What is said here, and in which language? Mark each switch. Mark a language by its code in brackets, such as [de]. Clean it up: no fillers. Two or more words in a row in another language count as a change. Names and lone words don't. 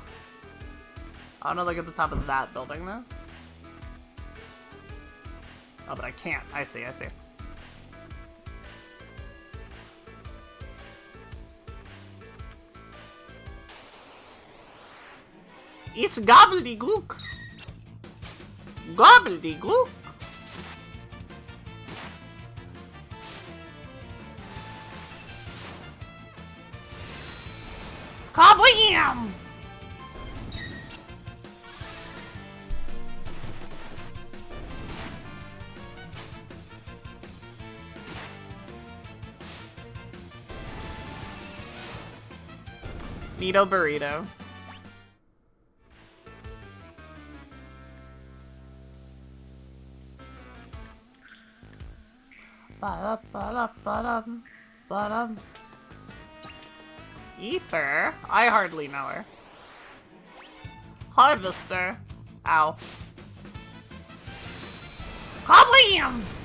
[en] I wanna look at the top of that building, though. Oh, but I can't. I see, I see. It's gobbledygook! Gobbledygook! Kablam! Neato burrito. Ba-da-ba-da-ba-dum. Ether? I hardly know her. Harvester. Ow. Kablam!